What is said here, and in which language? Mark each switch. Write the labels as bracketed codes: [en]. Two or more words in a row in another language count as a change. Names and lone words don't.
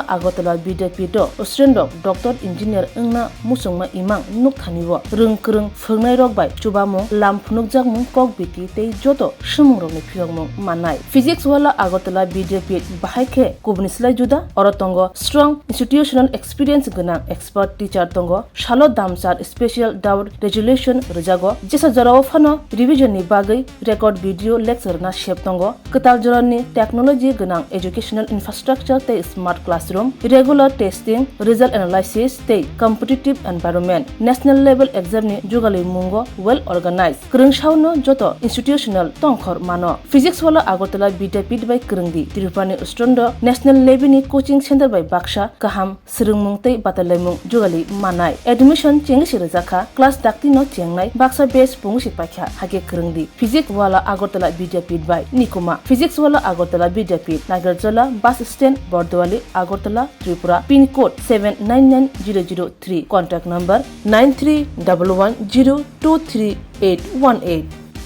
[trp] Agartala BDP do [en] student doctor engineer [trp] engna musungma imang nukthaniwo rungkrung phungnai rok bai chubamo lam phunukjakmung kok biti te joto sumung rok ni phiyongmung manai physics wala Agartala Vidyapit bahai ke kubni slai juda orotongo [en] strong institutional experience [trp] gana [en] expert teacher [trp] tongo shalo damsar [en] special doubt resolution [trp] rejago jesa jarao phano revision ni bagai [en] record video lecture [trp] na shep tongo katal jorani [en] technology gana educational infrastructure te smart classroom regular testing result analysis te competitive environment national level exam [trp] ni jugali mungo [en] well organized [trp] krungshauno joto institutional tongkhor mano physics wala Agartala Vidyapit by krungdi Tirupani Ustrondo [en] national level [trp] ni [en] coaching center [trp] by Baksha kaham srungmung te batalemung jugali manai admission chengsi rejaka class dakti no chengnai Baksa base pungsi pakha hage krungdi physics wala Agartala Vidyapit by Nikuma physics wala Agartala Vidyapit Nagarjala [en] bus stand [trp] Bordwali Agartala Tripura [en] pin code [trp] 799003 [en] contact number [trp] 9311023818